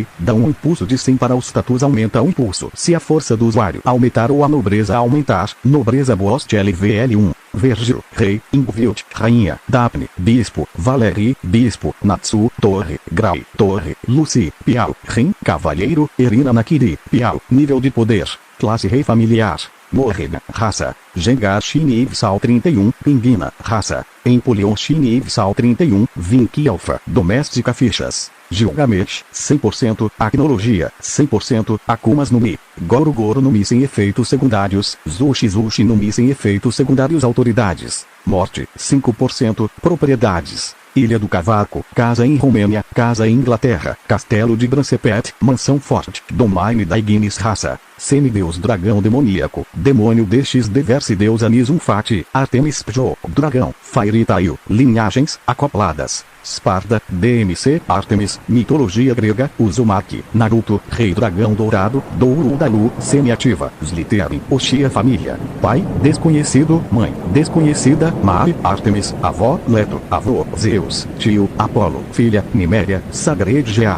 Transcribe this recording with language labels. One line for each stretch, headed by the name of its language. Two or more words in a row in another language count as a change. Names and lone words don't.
Portuguese: Dá um impulso de 100 para o status. Aumenta o impulso se a força do usuário aumentar ou a nobreza aumentar. Nobreza Ghost LVL1. Virgil, Rei. Ingvild, Rainha. Daphne, Bispo. Valerie, Bispo. Natsu, Torre. Grau, Torre. Lucy, Piau. Rin, Cavalheiro. Irina Nakiri, Piau. Nível de poder: classe Rei familiar. Morrega, raça: Gengar Shinivsal 31, Pinguina, raça: Empoleon Shinivsal 31, Vinky Alpha, doméstica fichas: Gilgamesh, 100%, Acnologia, 100%, Akumas no Mi, Goro Goro no Mi sem efeitos secundários, Zushi Zushi no Mi sem efeitos secundários. Autoridades: Morte, 5%, Propriedades: Ilha do Cavaco, casa em Romênia, casa em Inglaterra, Castelo de Brancepet, mansão forte, domaine da Ignis. Raça: Semideus dragão demoníaco, demônio DXD Verse Deus Anis Fati, Artemis Pjo, dragão, Fairy Tail, linhagens, acopladas, Sparda, DMC, Artemis, mitologia grega, Uzumaki, Naruto, Rei Dragão Dourado, Douro Dalu, semi-ativa, Slytherin, Oshia família, pai, desconhecido, mãe, desconhecida, Mari, Artemis, avó, Leto, avô, Zeus, tio, Apolo, filha, Niméria, Sagred Gear.